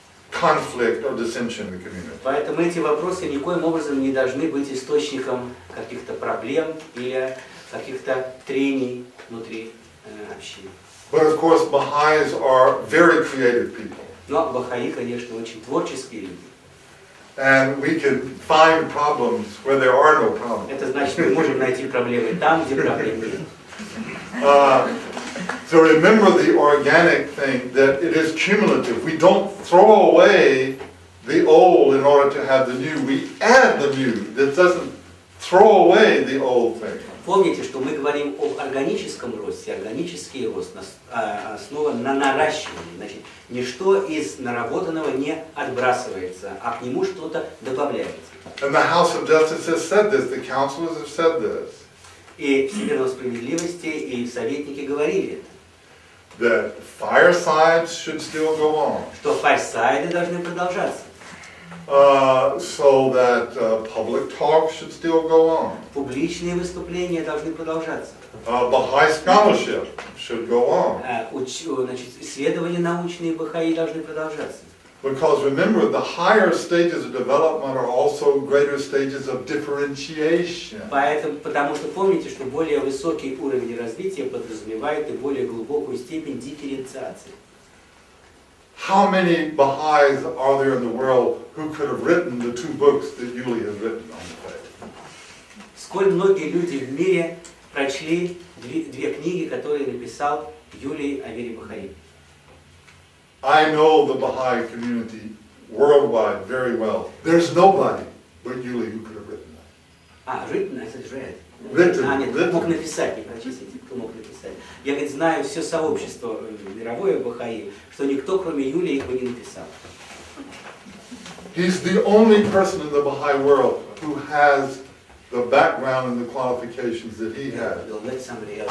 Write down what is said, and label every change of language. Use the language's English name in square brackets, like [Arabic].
[English] conflict or dissension in the community. [Russian] Поэтому эти вопросы никоим образом не должны быть источником каких-то проблем или каких-то трений внутри общины. [English] But of course, Baha'is are very creative people. [Russian] Но бахаи, конечно, очень творческие люди. [English] And we can find problems where there are no problems. [Russian] Это значит, мы можем найти проблемы там, где проблем нет. [English] So remember the organic thing, that it is cumulative. We don't throw away the old in order to have the new. We add the new. That doesn't throw away the old thing. [Russian] Помните, что мы говорим об органическом росте. Органический рост основан на наращивании. Значит, ничто из наработанного не отбрасывается, а к нему что-то добавляется. [English] And the House of Justice has said this. The councilors have said this. [Russian] И Всемирной справедливости и советники говорили это. [English] That firesides should still go on. [Russian] Что фарсайды должны продолжаться. [English] So that public talk should still go on. [Russian] Публичные выступления должны продолжаться. [English] Baha'i scholarship should go on. [Russian] Значит, исследования научные бахаи должны продолжаться. [English] Because remember, the higher stages of development are also greater stages of differentiation. [Russian] Потому что помните, что более высокий уровень развития подразумевает и более глубокую степень дифференциации. [English] How many Baha'is are there in the world who could have written the two books that Yuli has written on the faith? [Russian] Сколь многие люди в мире прочли две книги, которые написал Юлий о вере Бахаи. [English] I know the Baha'i community worldwide very well. There's nobody but Yuli who could have written that. Written, I said read. Written. [Russian] Нет, мог написать, не прочистить, кто мог написать. Я, говорит, знаю все сообщество мировое Бахаи, что никто, кроме Юлия, их бы не написал. [English] He's the only person in the Baha'i world who has the background and the qualifications that he has. You'll let somebody else